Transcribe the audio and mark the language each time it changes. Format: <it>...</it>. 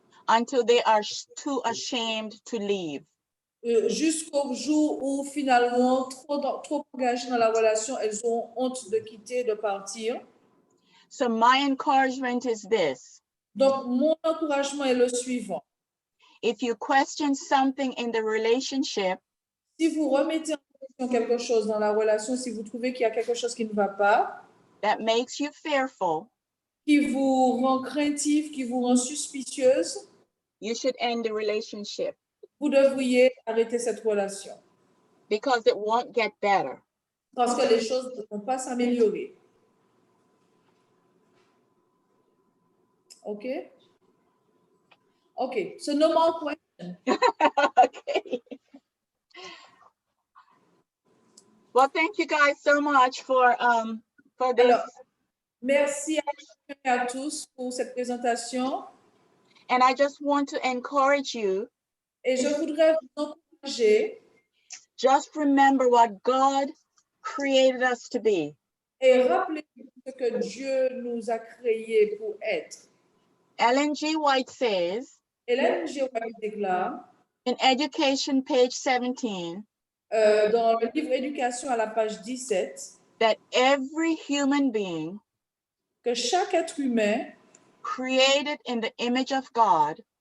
<en>until they are too ashamed to leave.</en> <fr>Jusqu'au jour où finalement, trop engagées dans la relation, elles ont honte de quitter, de partir.</fr> <en>So my encouragement is this.</en> <fr>Donc, mon encouragement est le suivant.</fr> <en>If you question something in the relationship,</en> <fr>si vous remettez en question quelque chose dans la relation, si vous trouvez qu'il y a quelque chose qui ne va pas,</fr> <en>that makes you fearful,</en> <fr>qui vous rend craintif, qui vous rend suspicieuse,</fr> <en>you should end the relationship.</en> <fr>Vous devriez arrêter cette relation.</fr> <en>Because it won't get better.</en> <fr>Parce que les choses ne vont pas s'améliorer.</fr> <en>Okay? Okay, so no more questions. Okay. Well, thank you guys so much for this.</en> <fr>Alors, merci à tous pour cette présentation.</fr> <en>And I just want to encourage you.</en> <fr>Et je voudrais vous encourager.</fr> <en>Just remember what God created us to be.</en> <fr>Et rappelez-vous ce que Dieu nous a créés pour être.</fr> <en>Ellen G. White says,</en> <fr>Ellen G. White déclare,</fr> <en>in Education, page 17,</en> <fr>dans le livre Éducation à la page 17,</fr> <en>that every human being,</en> <fr>que chaque être humain,</fr> <en>created in the image of God,</en>